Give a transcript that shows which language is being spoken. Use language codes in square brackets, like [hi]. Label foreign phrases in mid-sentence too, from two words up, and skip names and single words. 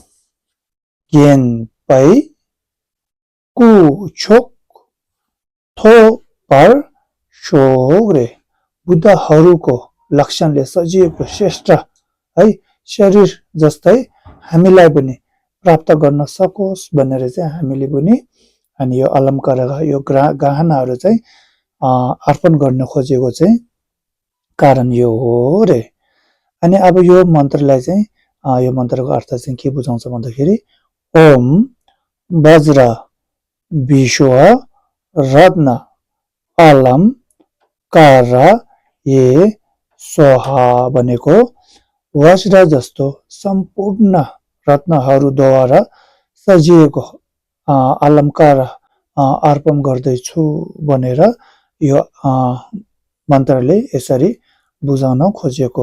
[bo] गेनपै कुछोक थोपर शोग्रे [ne] बुद्धहरूको लक्षणले सजिएको श्रेष्ठ है शरीर जस्तै हामीलाई पनि प्राप्त गर्न सकोस् भनेर चाहिँ हामीले पनि अनि यो अलङ्कार यो गहनाहरू चाहिँ अर्पण गर्न खोजेको चाहिँ कारण यो हो रे। अनि अब यो मन्त्रलाई चाहिँ यो मन्त्रको अर्थ चाहिँ के बुझाउँछ भन्दाखेरि [sa] ओम वज्र विश्व रत्न अलम कार ये स्वाहा [ne] भनेको वज्र जस्तो सम्पूर्ण रत्नहरूद्वारा सजिएको अलङ्कार अर्पण गर्दैछु भनेर यो मन्त्रले यसरी बुझाउन खोजेको।